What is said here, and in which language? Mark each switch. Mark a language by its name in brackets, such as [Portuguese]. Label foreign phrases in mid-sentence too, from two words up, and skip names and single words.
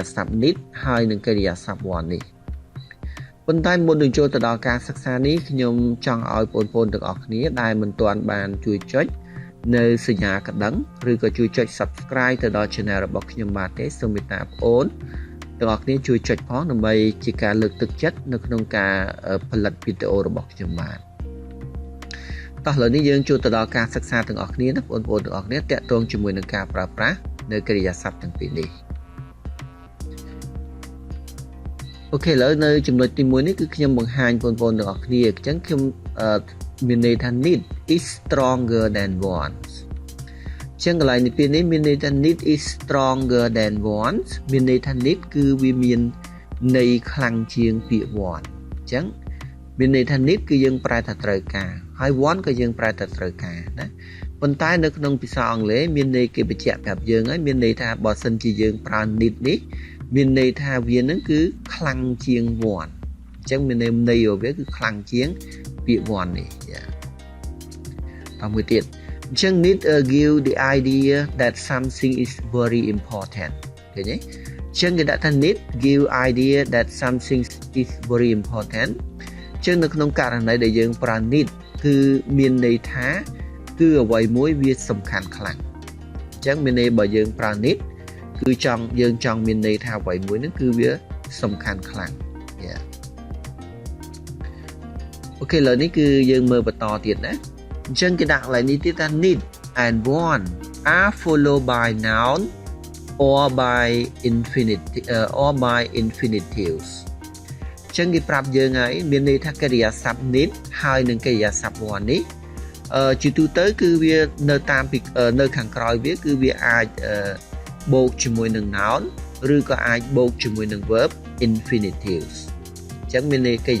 [Khmer] សព្ទ need ហើយនិងកិរិយាសព្ទ want នេះប៉ុន្តែមុននឹងចូលទៅដល់ការសិក្សានេះខ្ញុំចង់ឲ្យបងប្អូនទាំងអស់គ្នាដែលមិនទាន់បានជួយចុចនៅសញ្ញាកណ្ដឹងឬក៏ជួយចុច Subscribe ទៅដល់ Channel របស់ខ្ញុំបានទេសូមមេត្តាបងប្អូនទាំងអស់គ្នាជួយចុចផងដើម្បីជាការលើកទឹកចិត្តនៅក្នុងការផលិតវីដេអូរបស់ខ្ញុំបានតោះឥឡូវនេះយើងចូលទៅដល់ការសិក្សាទាំងអស់គ្នាណាបងប្អូនទាំងអស់គ្នាតាក់ទងជាមួយនឹងការប្រើប្រាស់នៅកិរិយាសព្ទទាំងពីរនេះ អូខេឥឡូវនៅចំណុចទី1នេះគឺខ្ញុំបង្ហាញបងប្អូនទាំងអស់គ្នាអញ្ចឹងខ្ញុំមានន័យថា [English] need is stronger than want [Khmer] ចឹងកន្លែងនេះពេលនេះមានន័យថា [English] need is stronger than want [Khmer] មានន័យថា need គឺវាមានន័យខ្លាំងជា ងពាក្យ want អញ្ចឹងមានន័យថា need គឺយើងប្រែថាត្រូវការហើយ want ក៏យើងប្រែថាត្រូវការណាប៉ុន្តែនៅក្នុងភាសាអង់គ្លេសមានន័យគេបញ្ជាក់ប្រាប់យើង ហើយមានន័យថាបើសិនជាយើងប្រើ need នេះមានន័យថាវានឹងគឺខ្លាំងជាង want អញ្ចឹងមានន័យ របស់វាគឺខ្លាំងជាងពាក្យ want នេះតមួយទៀតអញ្ចឹង [English] need give the idea that something is very important [Khmer] ឃើញទេអញ្ចឹងគេដាក់ថា [English] need give idea that something is very important [Khmer] អញ្ចឹងនៅក្នុងករណីដែលយើងប្រើ need គឺមានន័យថាគឺអ្វីមួយវាសំខាន់ខ្លាំងអញ្ចឹងមានន័យបើយើងប្រើ need គឺយើងចង់មានន័យថាអ្វីមួយហ្នឹងគឺវាសំខាន់ខ្លាំង អូខេឥឡូវនេះគឺយើងមើលបន្តទៀតណាអញ្ចឹងគេដាក់កន្លែងនេះទៀតថា [English] need and want are followed by noun or by [Khmer] infinitives អញ្ចឹងគេប្រាប់យើងហើយមានន័យថាកិរិយាសព្ទ need ហើយនិងកិរិយាសព្ទ want នេះជាទូទៅគឺវានៅខាងក្រោយវាគឺវាអាចបូកជាមួយនឹង noun ឬក៏អាចបូកជាមួយនឹង [English] verb infinitives [Khmer] អញ្ចឹងមានន័យកិរិ